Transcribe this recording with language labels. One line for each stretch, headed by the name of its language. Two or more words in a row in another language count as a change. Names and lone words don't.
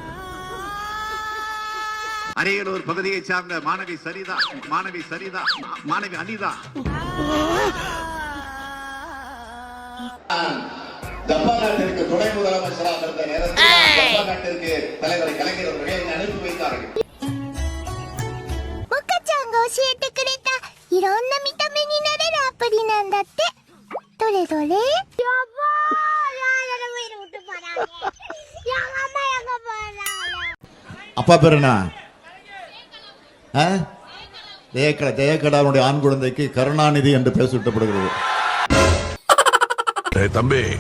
Tamil: அரியலூர் பகுதியை சார்ந்த மாணவி அனிதா ஜப்பான் நாட்டிற்கு துணை முதலமைச்சராக இருந்த நேரத்தில் ஜப்பான் நாட்டிற்கு தலைவர் கலைஞர் அவர்களை அனுப்பி வைத்தார்கள்.
Japanese: 教えてくれたいろんな見た目になれるアプリなんだって。どれどれ？やばー。
Tamil: அப்பா பேர் என்ன? ஜெயக்கடாவுடைய ஆண் குழந்தைக்கு கருணாநிதி என்று பெயர் சூட்டப்படுகிறது. தம்பி